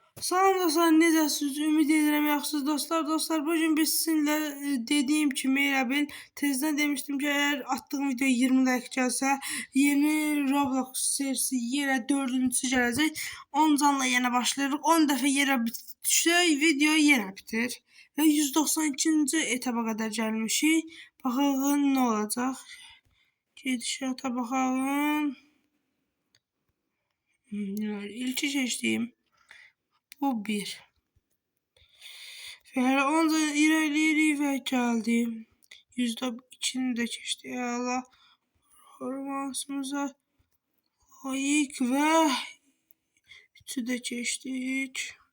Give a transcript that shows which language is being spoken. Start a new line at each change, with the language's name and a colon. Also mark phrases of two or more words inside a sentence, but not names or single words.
Azerbaijani: Salam dostlar, necəsiniz? Ümid edirəm yaxşısınız dostlar. Dostlar, bugün biz sizinlə dediyim kimi elə bil tezdən demişdim ki, əgər attığım video 20 like gəlsə, yeni Roblox serisi yenə 4-cüsü gələcək. 10 canla yenə başlayırıq. 10 dəfə yerə düşsək, video yenə bitir. Və 192-ci etaba qədər gəlmişik. Baxaq nə olacaq. Gedişata baxalım. İlki keçdiyim. Bu bir.
Turkish: Ve her 10 ilerleyirik ve geldim. %2'ni de geçti. Allah performansımıza layık ve 3'ü de geçtik.